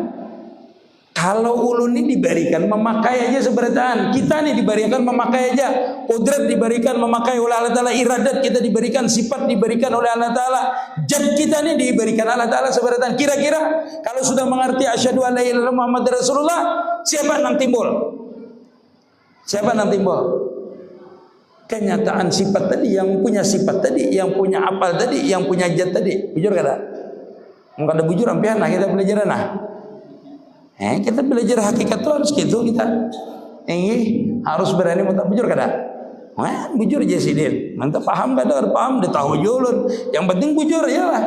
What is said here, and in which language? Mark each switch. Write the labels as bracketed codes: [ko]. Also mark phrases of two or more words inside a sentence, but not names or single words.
[bjn] Kalau ulun ini diberikan memakai aja seberataan, kita nih diberikan memakai aja, qudrat diberikan memakai oleh Allah Ta'ala, iradat kita diberikan, sifat diberikan oleh Allah Ta'ala, jad kita nih diberikan Allah Ta'ala seberataan. [id] Kira-kira kalau sudah mengerti [ar] أشهد أن لا إله إلا الله محمد رسول الله, [id] siapa yang timbul? Siapa yang timbul? Kenyataan sifat tadi, yang punya sifat tadi, yang punya apal tadi, yang punya jad tadi. [bjn] Bujur kada? Enggak ada bujur ampian nah kita belajar nah. Kita belajar hakikat itu harus gitu kita. Harus berani minta bujur kada? Bujur aja sih dia. Mantap paham kada? Paham, dia tahu julun. Yang penting bujur ya lah.